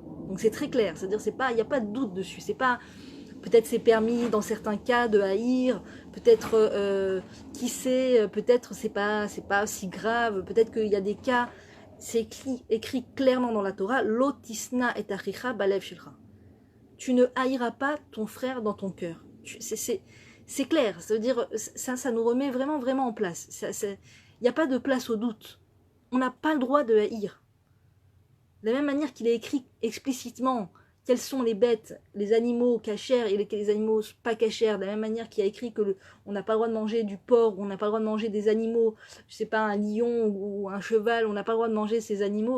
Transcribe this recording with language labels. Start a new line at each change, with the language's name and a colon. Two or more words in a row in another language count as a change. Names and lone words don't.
French: Donc c'est très clair, c'est-à-dire il n'y a pas de doute dessus. C'est pas, peut-être c'est permis dans certains cas de haïr, peut-être qui sait, peut-être c'est pas si grave, peut-être qu'il y a des cas. C'est écrit clairement dans la Torah,
Hebrew: לא תשנא את אחיך בלב שלך.
French: Tu ne haïras pas ton frère dans ton cœur. C'est clair, ça veut dire, ça nous remet vraiment, vraiment en place. Il n'y a pas de place au doute. On n'a pas le droit de haïr. De la même manière qu'il est écrit explicitement quels sont les bêtes, les animaux cachers et les animaux pas cachers, de la même manière qu'il y a écrit que on n'a pas le droit de manger du porc, on n'a pas le droit de manger des animaux, je sais pas, un lion ou un cheval, on n'a pas le droit de manger ces animaux.